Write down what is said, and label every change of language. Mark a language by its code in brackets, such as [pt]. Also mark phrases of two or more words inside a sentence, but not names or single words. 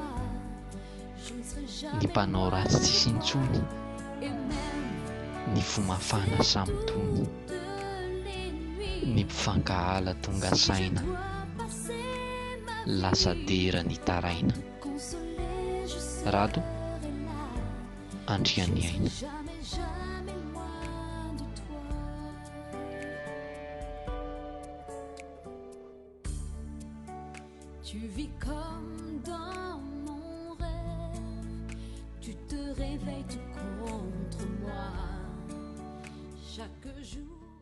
[mg] Ny mpanao ratsy tsisy intsony, ny fomafana samy tony, ny mpifankahala tonga saina, lasa dera ny taraina. Rado Andriany aina. [fr] Tu vis comme dans mon rêve, tu te réveilles tout contre moi chaque jour.